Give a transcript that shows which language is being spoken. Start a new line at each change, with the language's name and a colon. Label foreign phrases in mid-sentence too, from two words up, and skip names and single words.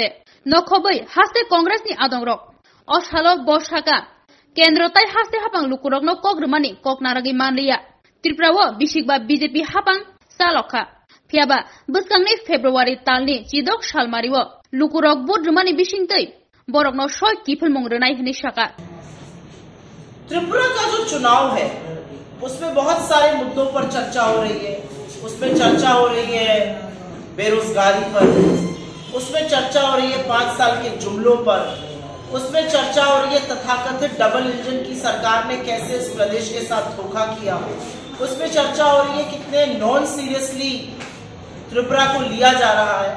Kok Borok: No Kobai, Haste Congress ni Adungro. Oshalo Boshaka Kendrotai Haste Hapang Lukurogno Kogrumani, Koknaragi Manlia, Triprawo, Bishigba BJP Hapang, Saloka, Piaba, Buskangni February Talni, Chidok Shalmariwo, Lukurog Bodrumani Bishingtai, Borogno Shoy Kipul Mongrenai Nishaka.
Hindi: त्रिपुरा का जो चुनाव है उसमें बहुत सारे मुद्दों पर चर्चा हो रही है। उसमें चर्चा हो रही है बेरोजगारी पर, उसमें चर्चा हो रही है 5 साल के जुमलों पर, उसमें चर्चा हो रही है तथाकथित डबल इंजन की सरकार ने कैसे इस प्रदेश के साथ धोखा किया, उसमें चर्चा हो रही है कितने नॉन सीरियसली त्रिपुरा को लिया जा रहा है।